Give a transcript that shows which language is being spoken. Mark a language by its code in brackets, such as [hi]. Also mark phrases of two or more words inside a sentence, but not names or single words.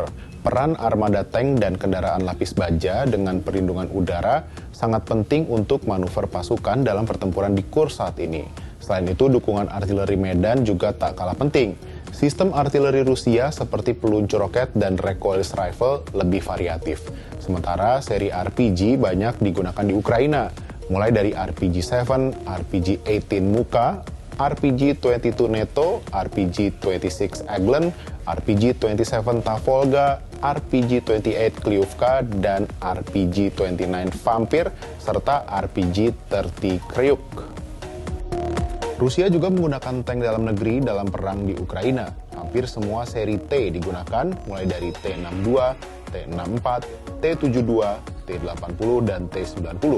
[id] Peran armada tank dan kendaraan lapis baja dengan perlindungan udara sangat penting untuk manuver pasukan dalam pertempuran di Kursk saat ini. Selain itu, dukungan artileri Medan juga tak kalah penting. Sistem artileri Rusia seperti peluncur roket dan [en] recoilless rifle [id] lebih variatif. Sementara seri RPG banyak digunakan di Ukraina, mulai dari RPG-7, RPG-18 Muka, RPG-22 NATO, RPG-26 Eglin, RPG-27 Tavolga, RPG-28 Kliuvka, dan RPG-29 Vampir, serta RPG-30 Kryuk. Rusia juga menggunakan tank dalam negeri dalam perang di Ukraina. Hampir semua seri T digunakan, mulai dari T-62, T-64, T-72, T-80, dan T-90.